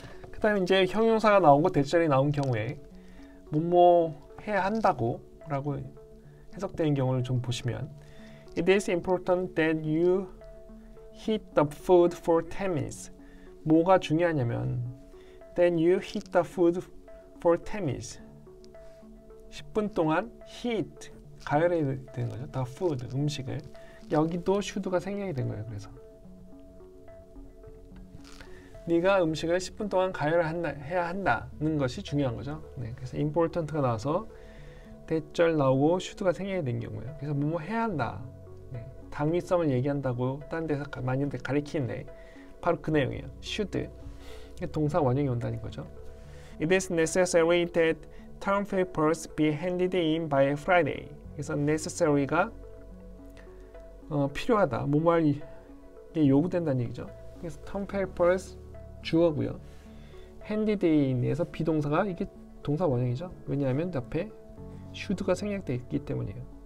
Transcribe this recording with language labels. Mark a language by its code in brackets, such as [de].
[ko] 그 다음에 이제 형용사가 나오고 대절이 나온 경우에 뭐뭐 해야 한다고 라고 해석되는 경우를 좀 보시면 [en] It is important that you heat the food for 10 minutes. [ko] 뭐가 중요하냐면 [en] Then you heat the food for 10 minutes. [ko] 10분 동안 heat, 가열해야 되는 거죠. [en] The food, [ko] 음식을. 여기도 should가 생략이 된 거예요. 그래서 네가 음식을 10분 동안 해야 한다는 것이 중요한 거죠. 네, 그래서 important가 나와서 대절 나오고 should가 생략이 된 경우예요. 그래서 뭐뭐 해야 한다. 네, 당위성을 얘기한다고 다른 데서 많이들 가리키는데 바로 그 내용이에요. [en] should. [ko] 동사 원형이 온다는 거죠. [en] It is necessary that term papers be handed in by Friday. [ko] 그래서 necessary가 필요하다. 뭐뭐할 게 요구된다는 얘기죠. 그래서 term papers 주어고요. handed in에서 비동사가 이게 동사 원형이죠. 왜냐하면 앞에 should가 생략되어 있기 때문이에요.